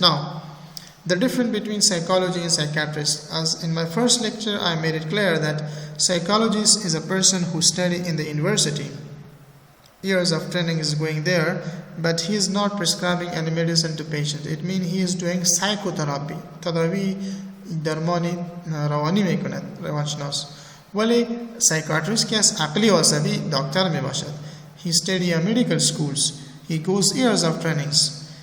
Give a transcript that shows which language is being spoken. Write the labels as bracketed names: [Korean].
[English] Now, the difference between psychology and psychiatrist, as in my first lecture I made it clear that psychologist is a person who study in the university. Years of training is going there, but he is not prescribing any medicine to patients. It means he is doing psychotherapy. [Persian] تداوی درمانی روانی میکند روانشناس. ولی psychiatrist که از عقلی و عصبی دکتر میباشد. [English] He study in medical schools. He goes years of trainings.